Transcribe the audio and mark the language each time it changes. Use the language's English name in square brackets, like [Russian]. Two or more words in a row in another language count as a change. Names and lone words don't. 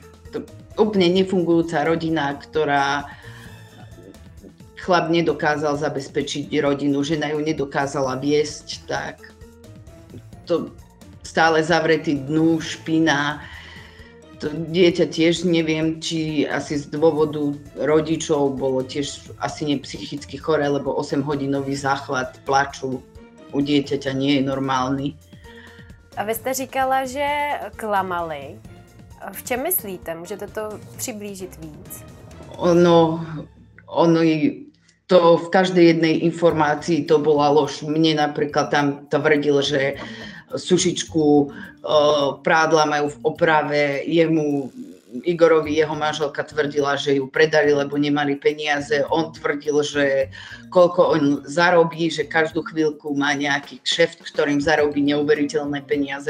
[Slovak] Úplne nefungujúca rodina, ktorá chlap nedokázal zabezpečiť rodinu, žena ju nedokázala viesť, tak to stále zavretý dnu, špina. To dieťa tiež neviem, či asi z dôvodu rodičov bolo tiež asi nepsychicky choré, lebo 8-hodinový záchvat plaču u dieťaťa nie je normálny. [Czech] A vy jste říkala, že klamali. V čem myslíte? Můžete to přiblížit víc? [Slovak] Ono to v každej jednej informácii to bola lož. Mne napríklad tam tvrdil, že sušičku prádla majú v oprave, Igorovi jeho manželka tvrdila, že ju predali, lebo nemali peniaze. On tvrdil, že koľko on zarobí, že každú chvíľku má nejaký kšeft, ktorým zarobí neuveriteľné peniaze.